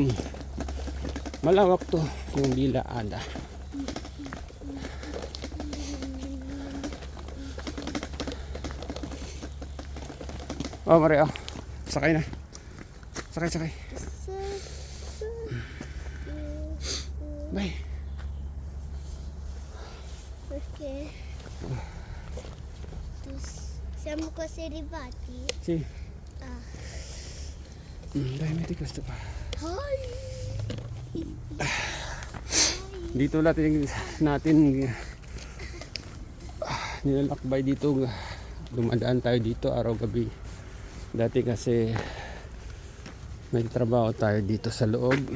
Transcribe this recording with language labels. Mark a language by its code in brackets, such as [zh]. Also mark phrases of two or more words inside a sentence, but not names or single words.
[tl] Malawak to yung Villa Ada. Oh, Maria. Sakay na. Sakay. Bye. [it] Perché? Siamo quasi arrivati? Si. Ah. Dai, metti questo qua. Hi. [tl] Dito natin nilalakbay dito. Dumadaan tayo dito araw-gabi. Dati kasi may trabaho tayo dito sa loob.